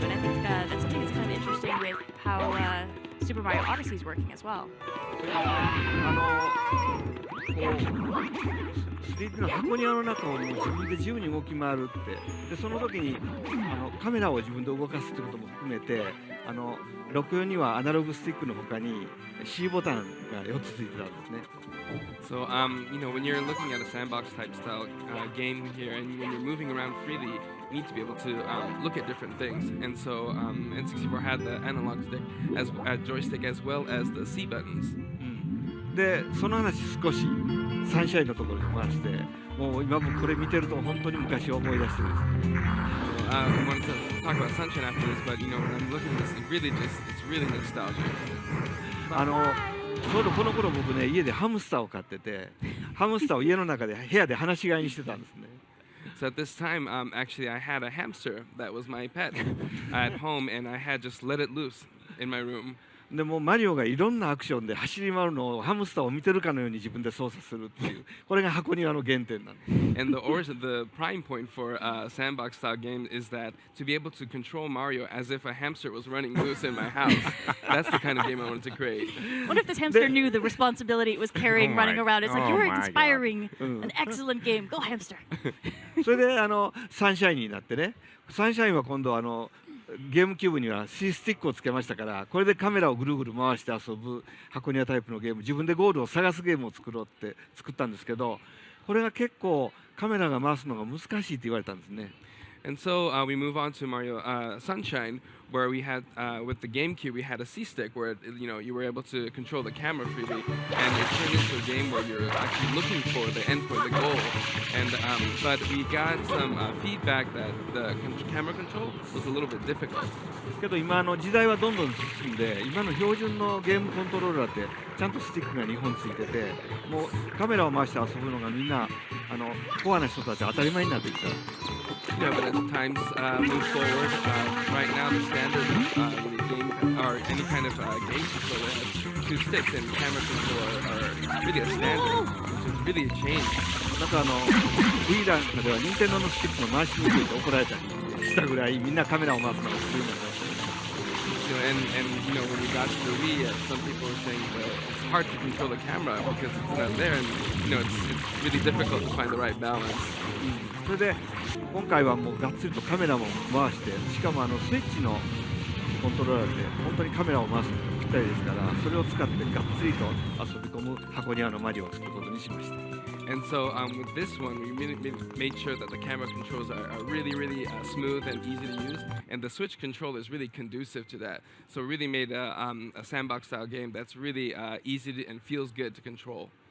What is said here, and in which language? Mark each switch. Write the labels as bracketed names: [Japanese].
[English] And I think that's something that's kind of interesting with how Super Mario Odyssey is working as well. [Japanese] 3D の箱庭の中を自分で自由に動き回るって、でその時にカメラを自分で動かすってことも含めて、64にはアナログスティックの他に C ボタンが4つついてたんですね。 [English] So when you're looking at a sandbox type style game here, and when you're moving around freely, you need to be able to look at different things. And so N64 had the analog stick as joystick as well as the C buttons. [Japanese] でその話少しサンシャインのところに回して、もう今もこれ見てると本当に昔を思い出してるんです。 [English] We wanted to talk about Sunshine after this, but when I'm looking at this, it's really nostalgic. [Japanese] ちょうどこの頃僕ね、家でハムスターを飼ってて、ハムスターを家の中で部屋で放し飼いにしてたんですね。 [English] So at this time, actually, I had a hamster that was my pet at home, and I had just let it loose in my room. [Japanese] でもうマリオがいろんなアクションで走り回るのをハムスターを見てるかのように自分で操作するっていうこれが箱庭の原点なんです。 [English] And the prime point for a sandbox style game is that to be able to control Mario as if a hamster was running loose in my house. That's the kind of game I wanted to create. What if this hamster knew the responsibility it was carrying running around? It's like, you were inspiring an excellent game. Go hamster. [Japanese] それでサンシャインになってね、サンシャインは今度ゲームキューブには C スティックをつけましたから、これでカメラをぐるぐる回して遊ぶ箱庭タイプのゲーム、自分でゴールを探すゲームを作ろうって作ったんですけど、これが結構カメラが回すのが難しいって言われたんですね。 [English] And so we move on to Mario Sunshine, where we had with the GameCube we had a C stick where you were able to control the camera freely, and it turned into a game where you're actually looking for the endpoint, the goal. And but we got some feedback that the camera control was a little bit difficult. [Japanese] けど今時代はどんどん進んで、今の標準のゲームコントローラーってちゃんとスティックが2本ついてて、もうカメラを回して遊ぶのがみんなコアな人たち当たり前になってきた。 [English] Yeah, but as times move forward, right now the standard really game or any kind of game controller has 2 sticks, and camera control are really a standard, which is really a change. [Japanese] なんかWiiなんかでは任天堂のスティックの回しにくいと怒られたりしたぐらいみんなカメラを回すのが普通になりました。 [English] And when we got to the Wii, some people were saying that it's hard to control the camera because it's not there, and it's really difficult to find the right balance. [Japanese] それで今回はもうがっつりとカメラも回して、しかもスイッチのコントローラーで本当にカメラを回すのにぴったりですから、それを使ってがっつりと遊び込む箱庭のマリオを作ることにしました。 [English] And so with this one, we made sure that the camera controls are really, really smooth and easy to use, and the Switch controller is really conducive to that. So we really made a sandbox-style game that's really easy and feels good to control.